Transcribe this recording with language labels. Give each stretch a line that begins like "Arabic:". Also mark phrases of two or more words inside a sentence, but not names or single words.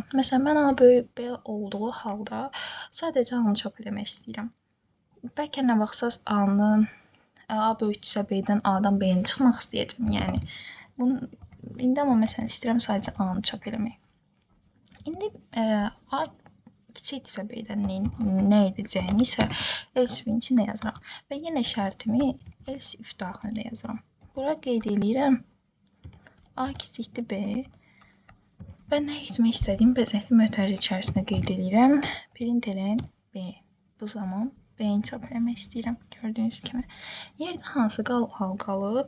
Azerbaijani: Məsələn, mən A böyük B olduğu halda sadəcə A-nı çap eləmək istəyirəm. Bəlkə nə vaxtsaz A-nı A böyükdürsə B-dən A-dan B-ni çıxmaq istəyəcəm. Yəni, indi amma məsələn istəyirəm sadəcə A-nı çap eləmək. İndi A kiçikdirsə B-dən nə edəcəyimi isə
English: else if-
Azerbaijani: in içində yazıram. Və yenə şərtimi
English: else if
Azerbaijani: daxilində yazıram. Bura qeyd edirəm A kiçikdir B və nə etmək istədiyim vəzəkli mötərizə içərisində qeyd edirəm. Println B. Bu zaman B-ni çap eləmək istəyirəm. Gördüyünüz kimi. Yerdə hansı hal qalıb?